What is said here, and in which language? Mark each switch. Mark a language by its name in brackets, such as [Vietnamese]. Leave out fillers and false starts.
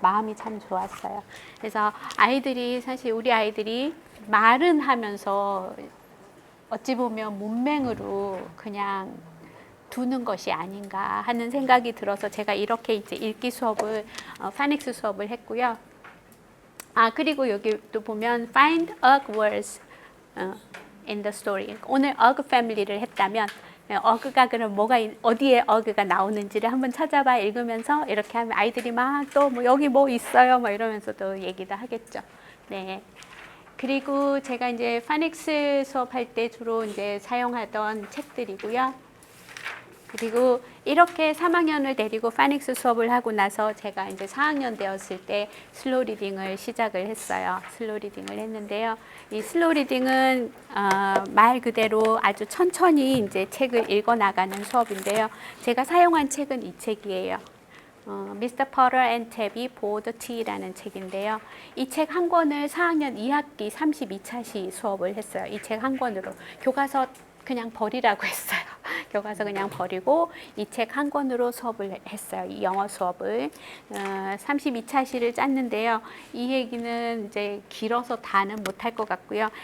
[Korean] 마음이 참 좋았어요. 그래서 아이들이 사실 우리 아이들이 말은 하면서 어찌 보면 문맹으로 그냥 두는 것이 아닌가 하는 생각이 들어서 제가 이렇게 이제 읽기 수업을 파닉스 수업을 했고요. 그리고 여기 또 보면 [English] find Ugg words in the story. [Korean] 오늘 Ugg family를 했다면 어그가 그럼 뭐가 어디에 어그가 나오는지를 한번 찾아봐 읽으면서 이렇게 하면 아이들이 막 또 뭐 여기 뭐 있어요 뭐 이러면서 또 얘기도 하겠죠. 네. 그리고 제가 이제 파닉스 수업할 때 주로 이제 사용하던 책들이고요. 그리고 이렇게 3학년을 데리고 파닉스 수업을 하고 나서 제가 이제 4학년 되었을 때 슬로우 리딩을 시작을 했어요. 슬로우 리딩을 했는데요. 이 슬로우 리딩은 말 그대로 아주 천천히 이제 책을 읽어 나가는 수업인데요. 제가 사용한 책은 이 책이에요. Mr. Potter and Tabby Board Tea라는 책인데요. 이 책 한 권을 4학년 2학기 32차시 수업을 했어요. 이 책 한 권으로. 교과서 그냥 버리라고 했어요. 교과서 그냥 버리고 이 책 한 권으로 수업을 했어요. 이 영어 수업을 32차시를 짰는데요. 이 얘기는 이제 길어서 다는 못할 것 같고요.